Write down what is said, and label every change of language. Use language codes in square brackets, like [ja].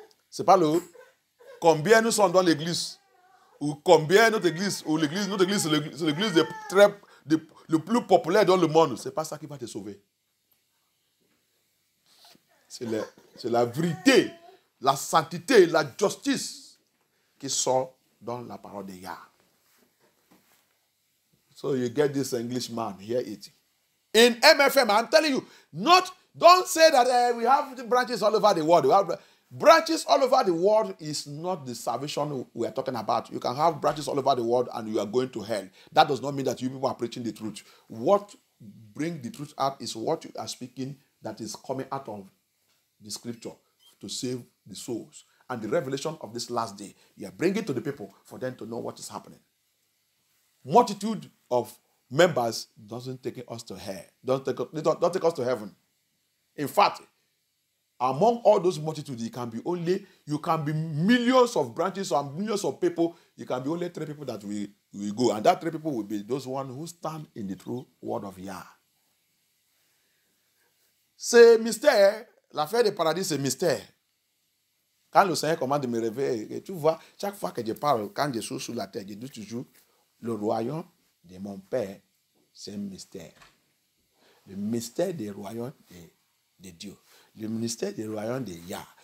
[fr] C'est pas le combien nous sommes dans l'église ou combien notre église c'est l'église le plus populaire dans le monde. C'est pas ça qui va te sauver. C'est la vérité, la sainteté, la justice qui sort dans la parole de Yah. [en] So you get this Englishman, hear it. In MFM, I'm telling you, don't say that we have branches all over the world. We have branches all over the world is not the salvation we are talking about. You can have branches all over the world and you are going to hell. That does not mean that you people are preaching the truth. What brings the truth out is what you are speaking that is coming out of the scripture to save the souls. And the revelation of this last day, you are bringing to the people for them to know what is happening. Multitude of members doesn't take us to hell. Don't take us to heaven. In fact, among all those multitudes, you can be millions of branches or millions of people. You can be only 3 people that will go. And that 3 people will be those ones who stand in the true word of Yah. [fr] C'est mystère. L'affaire du paradis, c'est mystère. Quand le Seigneur commande de me réveiller, et tu vois, chaque fois que je parle, quand je suis sur la terre, je dis toujours, le royaume de mon Père, c'est un mystère. Le mystère du royaume de Dieu. Le mystère du royaume de Yah.